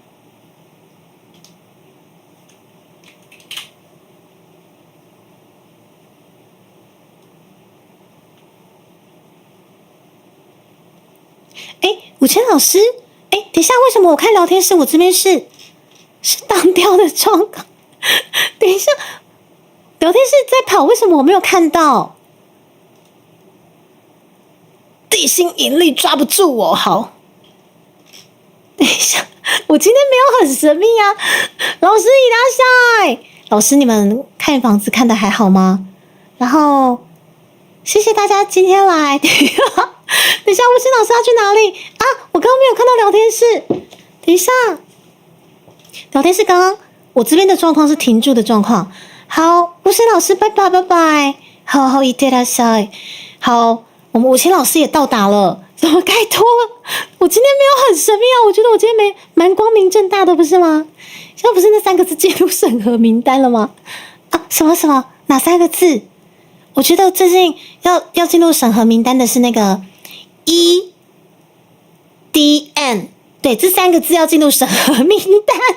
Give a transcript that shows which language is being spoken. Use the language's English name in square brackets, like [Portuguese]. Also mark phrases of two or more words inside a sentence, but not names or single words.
[Chinese] 武谦老师，等一下，为什么我看聊天室我这边是当掉的状况？等一下，聊天室在跑，为什么我没有看到？地心引力抓不住我，好。等一下，我今天没有很神秘啊，老师いらっしゃい。老师，你们看房子看得还好吗？然后，谢谢大家今天来。等一下，吴昕老师要去哪里啊？我刚刚没有看到聊天室。等一下，聊天室刚刚我这边的状况是停住的状况。好，吴昕老师，拜拜拜拜。好， [Japanese] いってらっしゃい。 [Chinese] 好，我们武谦老师也到达了，怎么该脱了？我今天没有很神秘啊，我觉得我今天蛮光明正大的，不是吗？现在不是那3个字进入审核名单了吗？啊，什么？哪3个字？我觉得最近要进入审核名单的是那个 EDN， 对，这3个字要进入审核名单。